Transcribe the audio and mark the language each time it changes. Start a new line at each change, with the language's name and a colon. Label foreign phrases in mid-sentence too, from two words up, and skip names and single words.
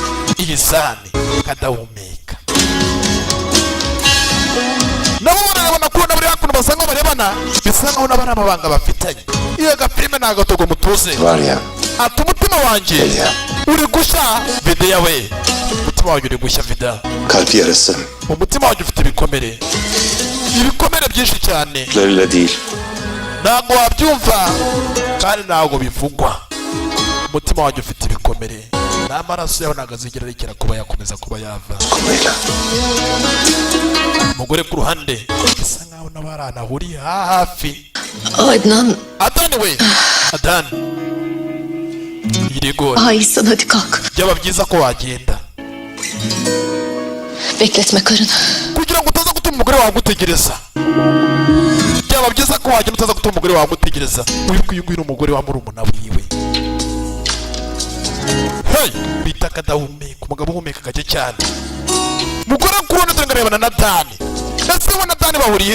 Kinyarwanda: kadahumeka nabo barabona ko nabari hakuno basa nkaho barebana bisa nkaho nabo ari amabanga bafitanye iyo gafilime ni agatogo mutuze ati umutima wanjye uri gushya videya we umutima wanjye uri gushya vida
Turkish: Kalp yarası.
Kinyarwanda: umutima wanjye ufite ibikomere byinshi cyane ntabwo wabyumva kandi ntabwo bivugwa umutima wanjye ufite ibikomere n'amaraso yawe ntabwo azigera arekera kuba yakomeza kuba yava umugore ku ruhande bisa nkaho n'abarana ahuriye hafi Adani we Adani yirigora
Turkish: Aysan hadi kalk.
Kinyarwanda: byaba byiza ko wagenda
Turkish: Bekletme karını.
Kinyarwanda: kugira ngo utaza gutuma umugore wawe agutegereza byaba byiza ko wagenda utaza gutuma umugore wawe agutegereza uyu nguyu ni umugore wa murumuna wiwe bita kadahumeka umugabo uhumeka gake cyane mugore ku rundi dore ngarebana na Dani ese we na Dani bahuriye